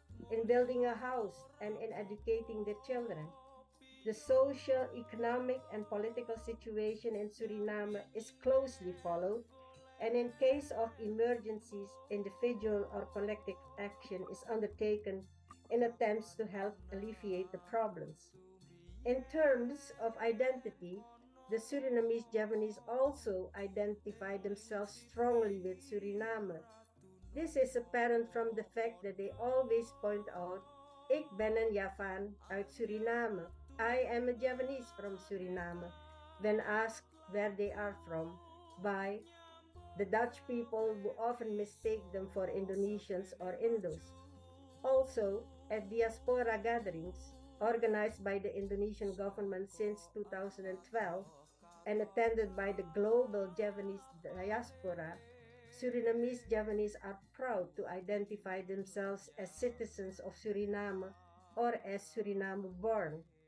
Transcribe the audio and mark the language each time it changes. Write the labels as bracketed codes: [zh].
[en] in building a house, and in educating their children. The social, economic, and political situation in Suriname is closely followed, and in case of emergencies, individual or collective action is undertaken in attempts to help alleviate the problems. In terms of identity, the Surinamese Javanese also identify themselves strongly with Suriname. This is apparent from the fact that they always point out, [nl] Ik ben een Javan uit Suriname. [en] I am a Javanese from Suriname, when asked where they are from by the Dutch people, who often mistake them for Indonesians or Indos. Also, at diaspora gatherings organized by the Indonesian government since 2012 and attended by the global Javanese diaspora, Surinamese Javanese are proud to identify themselves as citizens of Suriname or as Suriname born.